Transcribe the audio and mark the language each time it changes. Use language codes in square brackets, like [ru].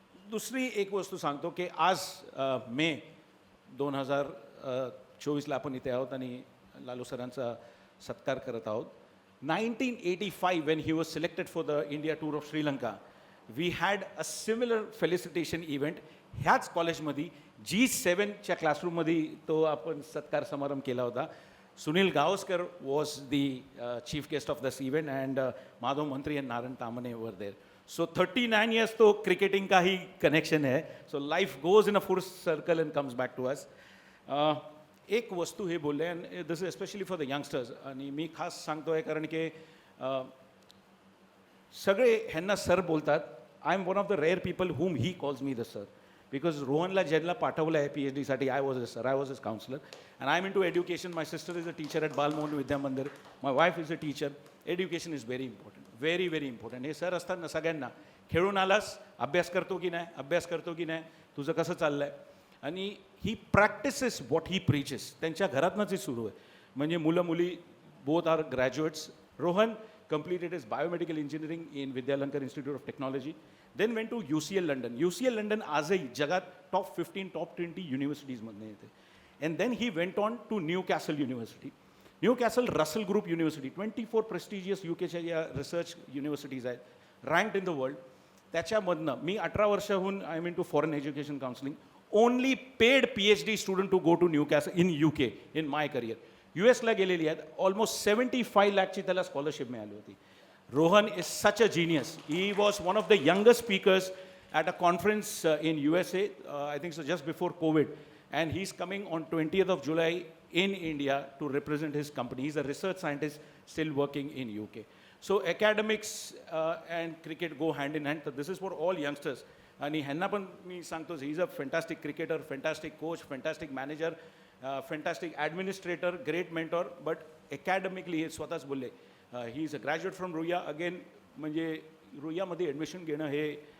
[mr] दुसरी एक वस्तू सांगतो की आज मे 2024ला आपण इथे आहोत आणि लालू सरांचा सत्कार करत आहोत. [en] 1985 when he was selected for the India tour of Sri Lanka, we had a similar felicitation event [mr] ह्याच कॉलेजमध्ये G7च्या क्लासरूममध्ये तो आपण सत्कार समारंभ केला होता. [en] Sunil Gavaskar was the chief guest of this event, and Madhav Mantri and Narayan Tamhane were there. So 39 years [hi] तो क्रिकेटिंग का ही कनेक्शन है. [en] So life goes in a full circle and comes back to us. [mr] एक वस्तू हे बोलले, [en] and this is especially for the youngsters, [mr] आणि मी खास सांगतो आहे कारण की सगळे ह्यांना सर बोलतात. [en] I am one of the rare people whom he calls me the sir, because रोहनला [mr] ज्यांना पाठवलं आहे [en] PhD साठी, I was a sir, I was a counsellor, and I am into education. My sister is a teacher at Balmohan Vidya Mandir, my wife is a teacher. Education is very important, [mr] very very important. हे sir असताना सगळ्यांना खेळून आलास, अभ्यास करतो की नाही, अभ्यास करतो की नाही, तुझं कसं चाललं आहे. आणि [en] he practices what he preaches, [mr] त्यांच्या घरातनंच ही सुरू आहे. म्हणजे मुलं मुली [en] Both are graduates. Rohan completed his biomedical engineering in Vidyalankar Institute of Technology, then went to UCL London. [mr] UCL London आजही जगात टॉप 15 टॉप 20 युनिव्हर्सिटीजमधनं येते. [en] And then he went on to Newcastle University. [mr] Newcastle Russell Group University, 24 prestigious UKच्या या research universities आहेत, [en] Ranked in the world. [mr] त्याच्यामधनं मी 18 वर्षाहून [en] I am into foreign education counselling. Only paid PhD student to go to Newcastle in UK इन my career. US [mr] ला गेलेली आहेत. Almost 75 लाखची त्याला scholarship मिळाली होती. Rohan [en] Is such a genius. He was one of the youngest speakers at a conference in USA, I think so just before covid, and he's coming on 20th of July in India to represent his company. He's a research scientist still working in UK. So academics and cricket go hand in hand. So this is for all youngsters. [mr] आणि ह्यांना पण मी सांगतो, [en] He is a fantastic cricketer, fantastic coach, fantastic manager, fantastic administrator, great mentor. [mr] But academically हे स्वतःच बोलले, [en] He is a graduate from Ruia. [mr] Again म्हणजे रुईयामध्ये admission घेणं हे